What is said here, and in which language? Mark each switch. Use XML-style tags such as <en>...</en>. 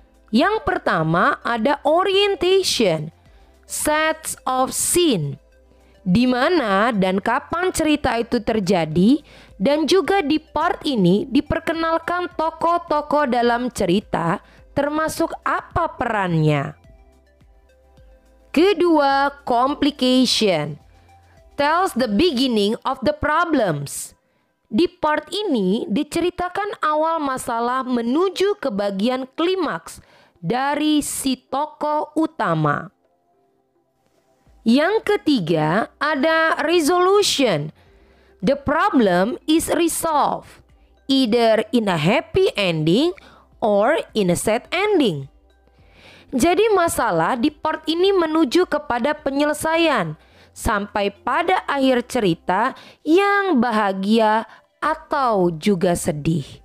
<id>Yang pertama ada orientation,</id> <en>sets of scene,</en> <id>di mana dan kapan cerita itu terjadi, dan juga di part ini diperkenalkan tokoh-tokoh dalam cerita termasuk apa perannya. Kedua,</id> <en>complication, tells the beginning of the problems.</en> <id>Di part ini diceritakan awal masalah menuju ke bagian klimaks dari si tokoh utama. Yang ketiga ada resolution.</id> <en>The problem is resolved either in a happy ending or in a sad ending.</en> <id>Jadi masalah di part ini menuju kepada penyelesaian sampai pada akhir cerita yang bahagia atau juga sedih.</id>